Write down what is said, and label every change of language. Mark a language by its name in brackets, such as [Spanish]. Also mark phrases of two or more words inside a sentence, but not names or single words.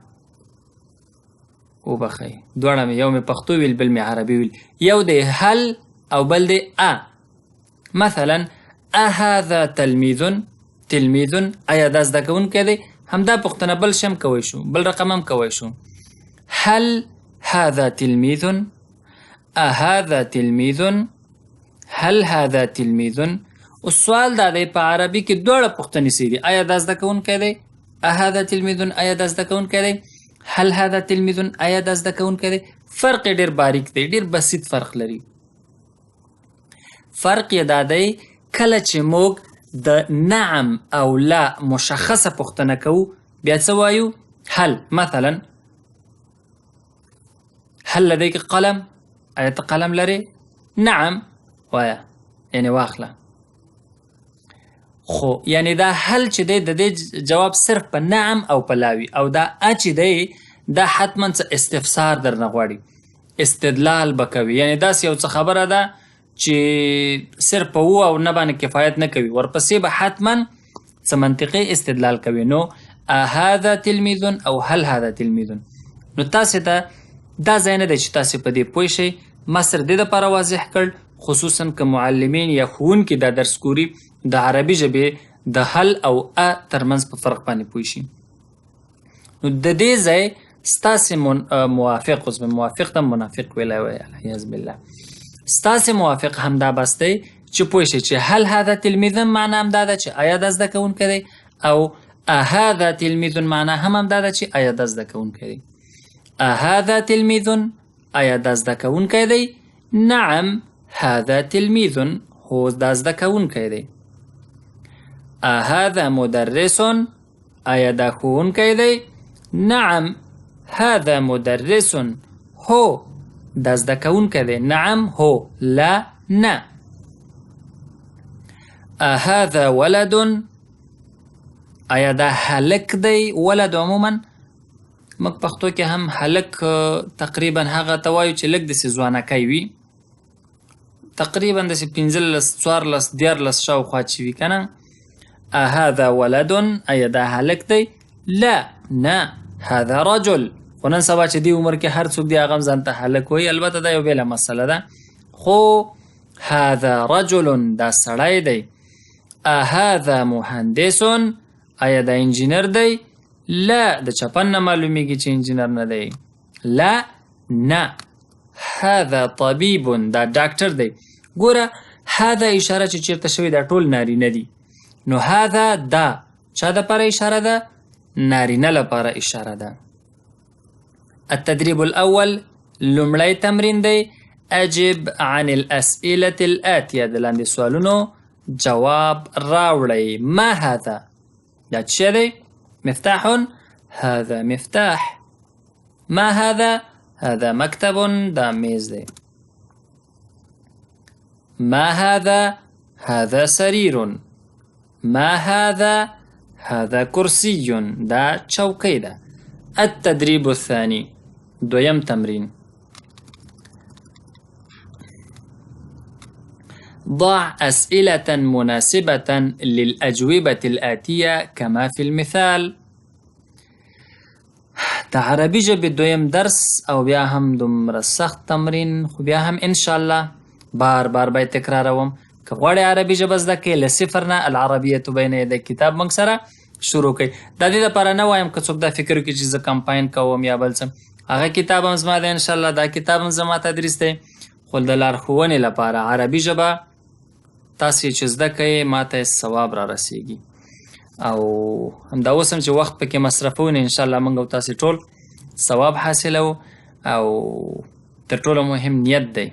[Pashto] وبخئ دواړه مې، یو مې پښتو ویل بل مې عربي ویل. یو دی هل او بل دی مثلا [Arabic] هذا تلمیذ، [Pashto] تلمیذ آیا دا زده کوونکی دی. همدا پوښتنه بل شم کوی شو، بل رقم هم کوی شو. [Arabic] هل هذا تلميذ، هذا تلميذ، هل هذا تلميذ. [Pashto] السؤال دا دی په عربي کې دوړه پوښتنې سي دي. آیا دا زده کوونکی دی. [Arabic] هذا تلميذ [Pashto] آیا دا زده کوونکی دی. [Arabic] هل هذا تلميذ [Pashto] آیا دا زده کوونکی دی. فرق ډیر باریک دی، ډیر بسیط فرق لري. فرق یې دا دی کله چې موږ د نعم او لا مشخصه پوښتنه کوو بیا څه وایو. [Arabic] هل مثلا هل لديك قلم، [Pashto] آیا ته قلم لري. نعم وایا، یعنی واخله. خو یعنی دا هل چې دی د دې جواب صرف په نعم او په لاوي، او دا چې دی دا حتما څه استفسار درنه غواړي، استدلال به کوي. یعنی داسې یو څه خبره ده چې صرف په و او نه باندې کفایت نه کوي، ورپسې به حتما څه منطقي استدلال کوي. نو [Arabic] هذا تلمیذ [Pashto] او [Arabic] هل هذا تلمیذ. [Pashto] نو تاسې ته دا ځای نه دی چې تاسې په دې پوه شئ. ما سره دې دپاره واضح کړ، خصوصا که معلمین یا ښوونکي دا درس ګوري د عربي ژبې د هل او ا ترمنځ په فرق باندې پوه شي. نو د دې ځای ستاسې موافق، اوس به موافق ته منافق ویلی وی، [Arabic] العیاذ بالله، [Pashto] ستاسې موافق همدا بس دی چې پوه شي چې [Arabic] هل هذا تلمیذ [Pashto] معنا هم دا ده چې آیا دا زده کوونکی دی، او [Arabic] هذا تلمیذ [Pashto] معنا هم همدا ده چې آیا دا زده کوونکی دی. [Arabic] هذا تلمیذ، [Pashto] آیا دا زده کوونکی دی؟ [Arabic] نعم هذا تلمیذ، [Pashto] هو دا زده کوونکی دی. [Arabic] هذا مدرس، [Pashto] آیا دا ښوونکی دی؟ [Arabic] نعم هذا مدرس، [Pashto] هو دا زده کوونکی دی. [Arabic] نعم هو، لا نه. هذا ولد، [Pashto] آیا دا هلک دی؟ ولد عموما موږ پښتو کې هم هلک تقریبا هغه ته وایو چې لږ داسې ځوانکی وي، تقریبا داسې 15 14 14 شاوخوا چې وي که نه. [Arabic] هذا ولد، [Pashto] آیا دا هلک دی؟ لا نه. [Arabic] هذا رجل، [Pashto] خو نن سبا چې دې عمر کې هر څوک دی هغه هم ځان ته هلک وایي، البته دا یو بېله مسله ده، خو [Arabic] هذا رجل [Pashto] دا سړی دی. [Arabic] هذا مهندس، [Pashto] آیا دا انجینر دی؟ لا، د چپن نه معلومیږي چې انجینر نه دی. لا نه. [Arabic] هذا طبیب، [Pashto] دا ډاکټر دی. ګوره هذا اشاره چې چیرته شوې دا ټول نارینه دي، نو هذا دا چا دپاره اشاره ده؟ نارینه لپاره اشاره ده. [Arabic] التدریب الاول، [Pashto] لومړی تمرین دی. [Arabic] اجب عن الاسئله الاتیه، [Pashto] د لاندې سوالونو جواب راوړئ. [Arabic] ما هذا، [Pashto] دا څه دی؟ [Arabic] مفتاح، هذا مفتاح. ما هذا؟ هذا مكتب، [Pashto] دا میز دی. [Arabic] ما هذا؟ هذا سرير. ما هذا؟ هذا كرسي، [Pashto] دا چوکۍ ده. [Arabic] التدريب الثاني، [Pashto] دویم تمرین. [Arabic] ضع أسئلة مناسبة للأجوبة الآتية كما في المثال. [Pashto] د عربي ژبې دویم درس او بیا هم دومره سخت تمرین، خو بیا هم انشاءالله بار بار باید تکراروم. که غواړئ عربي ژبه زده کړئ له صفر نه، العربیة بین یدی کتاب موږ سره شروع کړئ. د دې لپاره نه وایم که څوک دا فکر وکړي چې زه کمپاین کوم یا بل څه، هغه کتاب هم زما دی انشاءالله، دا کتاب هم زما تدریس دی، خو د لارښوونې لپاره عربي ژبه تاسې چې زده کوئ ما ته ثواب را رسیږي، او همدا اوس هم چې وخت پکې مصرفو نو انشاءالله موږ او تاسې ټول ثواب حاصلو، او تر ټولو مهم نیت دی.